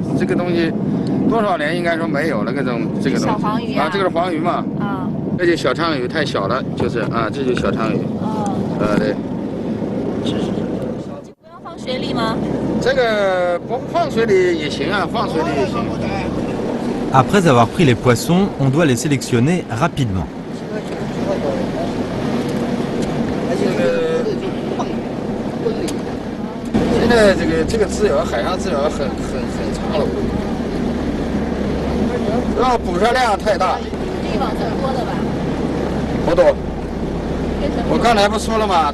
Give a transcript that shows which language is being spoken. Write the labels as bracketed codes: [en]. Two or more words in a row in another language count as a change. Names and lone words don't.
[zh] 这个东西多少年应该说没有了，这个东西。小黄鱼啊，这个是黄鱼嘛。啊。这就小鲳鱼，太小了，就是啊，这就是小鲳鱼。哦。对。是。不要放水里吗？这个不放水里也行啊，放水里也行。 [fr] Après avoir pris les poissons, on doit les sélectionner rapidement. [zh] 现在这个资源，海洋资源很差了，然后捕杀量太大。这网算多的吧？不多。我刚才不说了吗？